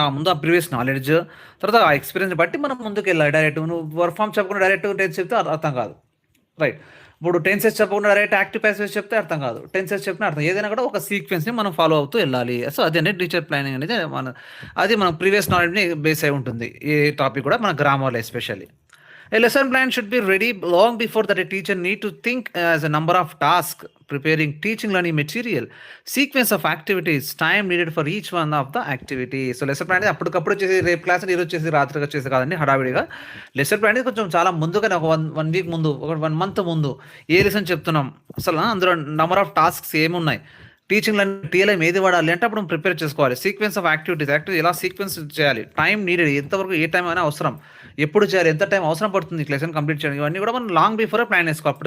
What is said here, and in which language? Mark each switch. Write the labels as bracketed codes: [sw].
[te] ఆ ముందు ఆ ప్రీవియస్ నాలెడ్జ్, తర్వాత ఆ ఎక్స్పీరియన్స్ బట్టి మనం ముందుకు వెళ్ళాలి. డైరెక్ట్ నువ్వు వర్క్ ఫామ్ చెప్పకుండా డైరెక్ట్ టెన్స్ చెప్తే అర్థం కాదు. రైట్. ఇప్పుడు టెన్సెస్ చెప్పకుండా డైరెక్ట్ యాక్టివ్ ప్యాసివ్ చెప్తే అర్థం కాదు. టెన్సెస్ చెప్పిన అర్థం. ఏదైనా కూడా ఒక సీక్వెన్స్ని మనం ఫాలో అవుతూ వెళ్ళాలి. సో అదే టీచర్ ప్లానింగ్ అనేది అది మన ప్రీవియస్ నాలెడ్జ్ని బేస్ అయి ఉంటుంది. ఏ టాపిక్ కూడా మన గ్రామర్లో especially. [en] A lesson plan should be ready long before that a teacher need to think as a number of tasks, preparing teaching learning material, sequence of activities, time needed for each one of the activity. [te] So lesson plan అప్పటికప్పుడు చేసి రేపు class ఈరోజు చేసి రాత్రిగా చేసి కాదండి హడావిడిగా. Lesson plan అనేది కొంచెం చాలా ముందుగానే ఒక వన్ వీక్ ముందు, ఒక 1 మంత్ ముందు ఏ లెసన్ చెప్తున్నాం, అసలు అందులో నెంబర్ ఆఫ్ టాస్క్స్ ఏమున్నాయి, టీచింగ్ టీఎల్ఎం ఏది వాడాలి అంటే అప్పుడు ప్రిపేర్ చేసుకోవాలి. సీక్వెన్స్ ఆఫ్ యాక్టివిటీస్ ఎలా సీక్వెన్స్ చేయాలి, టైం నీడెడ్ ఎంతవరకు ఏ టైం అయినా అవసరం, ఎప్పుడు చేయాలి, ఎంత టైం అవసరం పడుతుంది లెసన్ కంప్లీట్ చేయడానికి, ఇవన్నీ కూడా మనం లాంగ్ బిఫోర్ ప్లాన్ చేసుకోవాలి.